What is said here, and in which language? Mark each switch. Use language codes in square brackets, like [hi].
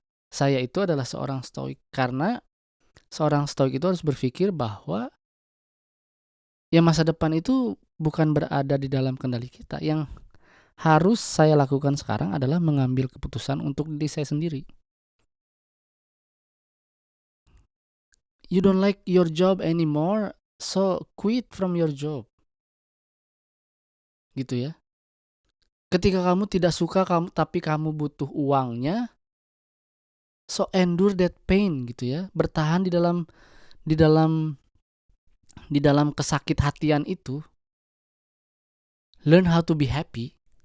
[id] Saya itu adalah seorang stoik. Karena seorang stoik itu harus berpikir bahwa ya masa depan itu bukan berada di dalam kendali kita. Yang harus saya lakukan sekarang adalah mengambil keputusan untuk diri saya sendiri. [en] You don't like your job anymore, so quit from your job. Gitu ya. [id] Ketika kamu tidak suka tapi kamu butuh uangnya, [en] so endure that pain [id] gitu ya. Bertahan di dalam di dalam kesakit-hatian itu. [en] Learn how to be happy.